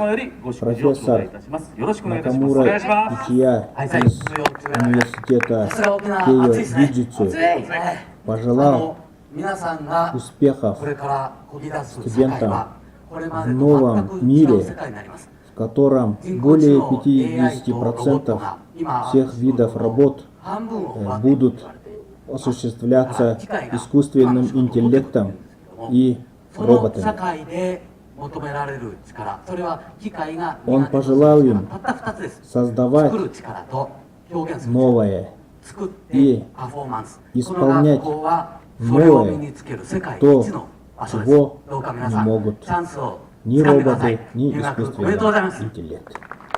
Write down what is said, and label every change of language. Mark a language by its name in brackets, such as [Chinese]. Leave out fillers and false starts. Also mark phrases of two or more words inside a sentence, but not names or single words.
[Japanese] 様よりご祝辞を頂戴いたします。よろしくお願いいたします。 [Russian] Накамура [Japanese] します [Russian] Ичия из университета Кeiо-Гиджитсу пожелал [Japanese] 皆さんが [Russian] успехов [Japanese] これからこぎ出す世界はこれまでと [Russian] в [Japanese] 全く [Russian] новом [Japanese] 違う [Russian] мире, [Japanese] 世界になります。 [Russian] в котором более 50% всех видов работ [Japanese] 半分を割って [Russian] будут осуществляться искусственным интеллектом и [Japanese] その社 [Russian] роботами. [Japanese] 会で求められる力、それは機械が [Russian] Он [Japanese] 担っている [Russian] пожелал им [Japanese] たった2つです。 [Russian] создавать [Japanese] 作る力と表現する力。 [Russian] новое [Japanese] 作って [Russian] и [Japanese] パフォーマンス。 [Russian] исполнять [Japanese] この学校はそれを身につける世界一 [Russian] то, [Japanese] の場所です。 [Russian] чего [Japanese] どうか皆 [Russian] не [Japanese] さん、 [Russian] могут [Japanese] チャンスを [Russian] ни [Japanese] 掴んでください。 [Russian] роботы, ни [Japanese] 入学おめでとうございます。 [Russian] искусственный интеллект.